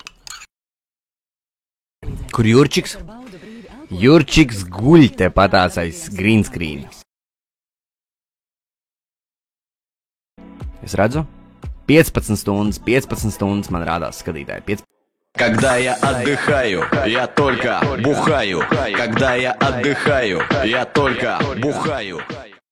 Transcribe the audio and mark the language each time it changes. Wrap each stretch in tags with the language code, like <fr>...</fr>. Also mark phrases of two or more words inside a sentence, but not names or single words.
<lv>Kur Jurčiks? Jurčiks guļ te patās aiz</lv> <en>green screen.</en> <lv>Es redzu? 15 stundas man rādās skatītāji.</lv> <ru>Когда я отдыхаю, я только бухаю. Когда я отдыхаю, я только бухаю.</ru>